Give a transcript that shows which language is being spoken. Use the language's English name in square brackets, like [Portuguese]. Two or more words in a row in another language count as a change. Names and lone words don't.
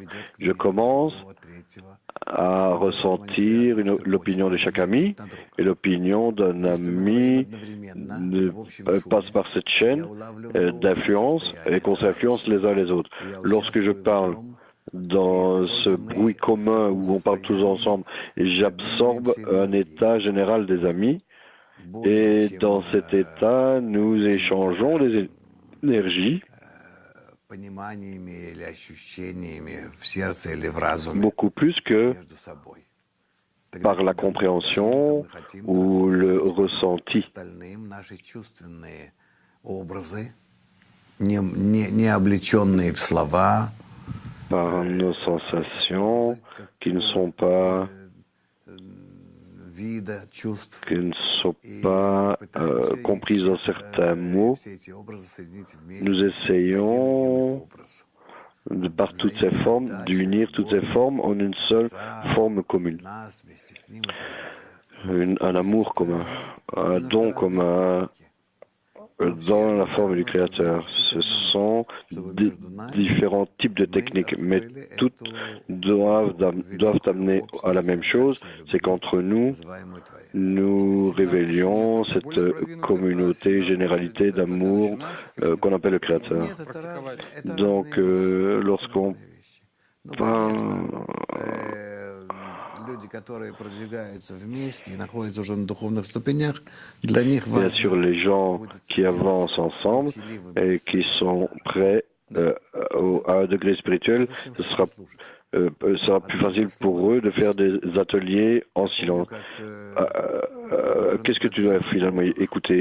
[French] Je commence à ressentir l'opinion de chaque ami, et l'opinion d'un ami passe par cette chaîne d'influence et qu'on s'influence les uns les autres. Lorsque je parle dans ce bruit commun où on parle tous ensemble, j'absorbe un état général des amis. Et dans cet état, nous échangeons des énergies [Russian] пониманиями или ощущениями в сердце или в разуме [French] beaucoup plus que [Russian] между собой. [French] par la compréhension ou le ressenti. [Russian] Остальным наши чувственные образы, не облеченные в слова, [French] Par nos sensations qui ne sont pas [Russian] вида чувств, [French] comprises dans certains mots, [Russian] все эти образы соединить вместе [French] nous [Russian] в один [French] essayons, [Russian] образ. [French] par toutes ces formes, d'unir toutes ces formes en une seule forme commune. [Russian] Нас вместе с ним и так далее. [French] Un amour commun, un don commun dans la forme du Créateur. Ce sont différents types de techniques, mais toutes doivent amener à la même chose, c'est qu'entre nous, nous révélions cette communauté, généralité d'amour qu'on appelle le Créateur. Donc, lorsqu'on parle... [Russian] Люди, которые продвигаются вместе и находятся уже на духовных ступенях, для них [French] Bien sûr, les gens qui avancent ensemble et qui sont prêts à un degré spirituel, ce sera plus facile pour eux de faire des ateliers en silence. Qu'est-ce que tu dois finalement écouter?